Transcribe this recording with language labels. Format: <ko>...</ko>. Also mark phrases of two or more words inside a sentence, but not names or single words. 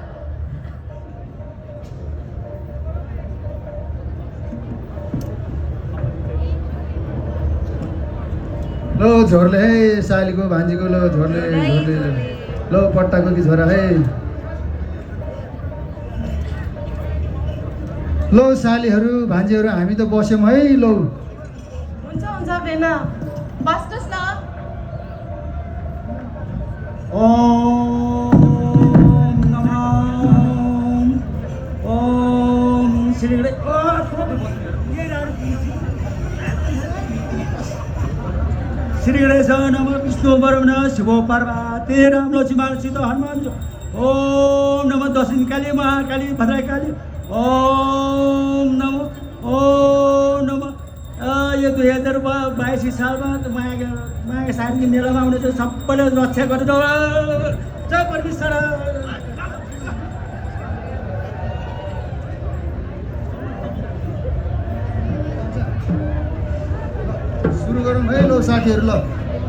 <ne>लो झोरले है सालीको भान्जीको लो झोरले लो पट्टाको कि छोरा है लो सालीहरू भान्जीहरू हामी त बस्यौँ है लो हुन्छ भेना बस्नुहोस् न</ne> <sa>ओम नमः ओम श्रीगणे श्री गणेश नमः विष्णु वरुण शिव पार्वती राम लक्ष्मण सीता हनुमान ओम नमः दक्षिण काली महाकाली भद्रकाली ओम नमः</sa> <ne>यो 2022 सालमा माघे सार्की मेलामा आउने चाहिँ सबैले रक्षा गरेर जय परमेश्वर सुरु गरौँ है लो साथीहरू ल</ne>